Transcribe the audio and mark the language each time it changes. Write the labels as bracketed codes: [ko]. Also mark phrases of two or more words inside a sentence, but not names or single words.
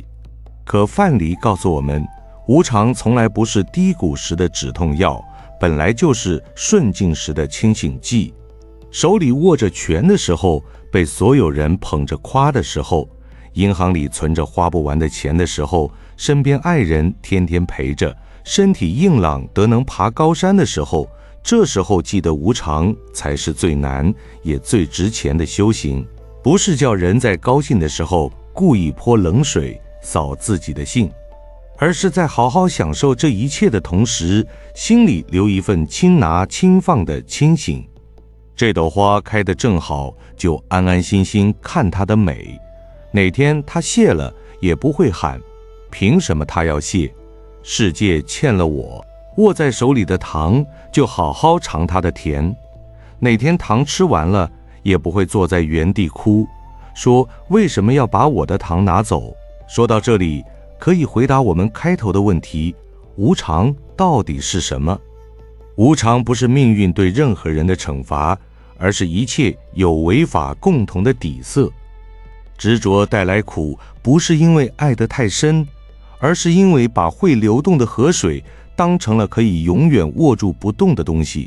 [zh] 可范蠡告訴我們，無常從來不是低谷時的止痛藥，本來就是順境時的清醒劑。手裡握着權的時候，被所有人捧着誇的時候，銀行裡存着花不完的錢的時候，身邊愛人天天陪着，身體硬朗得能爬高山的時候，這時候記得無常才是最難也最值錢的修行。不是叫人在高興的時候故意潑冷水掃自己的興，而是在好好享受這一切的同時，心裡留一份輕拿輕放的清醒。這朵花開得正好，就安安心心看它的美。哪天它謝了，也不會喊憑什麼它要謝，世界欠了我。握在手裡的糖，就好好嘗它的甜。哪天糖吃完了，也不會坐在原地哭，說為什麼要把我的糖拿走。說到這裡，可以回答我們開頭的問題：無常到底是什麼？無常不是命運對任何人的懲罰，而是一切有為法共同的底色。執着帶來苦，不是因為愛得太深，而是因為把會流動的河水當成了可以永遠握住不動的東西。